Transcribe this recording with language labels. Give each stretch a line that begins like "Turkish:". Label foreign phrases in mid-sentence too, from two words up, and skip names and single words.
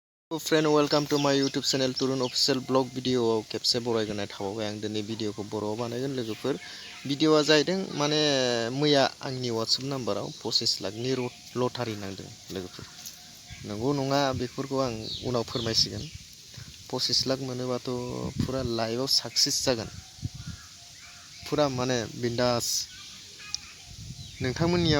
English: friend welcome to my YouTube channel
Bodo: तुरुन ऑफिशियल
English: vlog video
Bodo: खेबसे बरायगोनाय थाबावबाय आं दिनै भिडियोखौ बर'आव बानायगोन लोगोफोर भिडियोआ जाहैदों माने मैया आंनि वाट्सएप नाम्बाराव 25 लाखनि लटारि नांदों लोगोफोर नंगौ नङा बेफोरखौ आं उनाव फोरमायसिगोन 25 लाख मोनोबाथ' फुरा लाइफआव साक्सेस जागोन फुरा माने बिंदास नोंथांमोननियाव